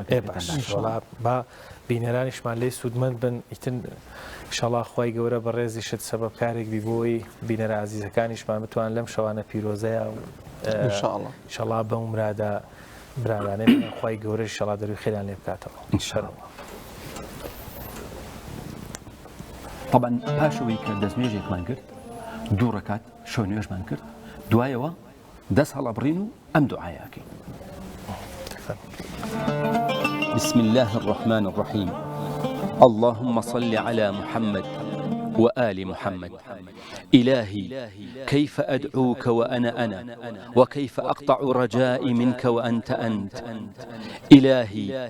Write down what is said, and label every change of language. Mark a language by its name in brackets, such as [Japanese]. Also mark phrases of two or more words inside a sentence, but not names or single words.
[Central Kurdish] با بینەرانیشمان لێ سوودمەند بن ئیتر ئینشاڵڵا خوای گەورە بە ڕێزی شت سەبەبکارێک بی بۆی بینەرە عەزیزەکانیشمان بتوان لەم شەوانە پیرۆزەیە و ئینشاڵڵا بەم مرادا برادانەی خوای گەورە ئینشاڵڵا دەروی خێران لێ بکاتەوە ئینشاءڵڵا. طبعا پاشەوەی کە دەستنوێژێکمان کرد دوو ڕەکات شەو نوێژمان کرد دوایەوە دەست هەڵەبڕین و ئەم دوعایەکەین. [Arabic] بسم الله الرحمن الرحيم اللهم صل على محمد وآل محمد إلهي كيف أدعوك وأنا وكيف أقطع رجائي منك وأنت أنت إلهي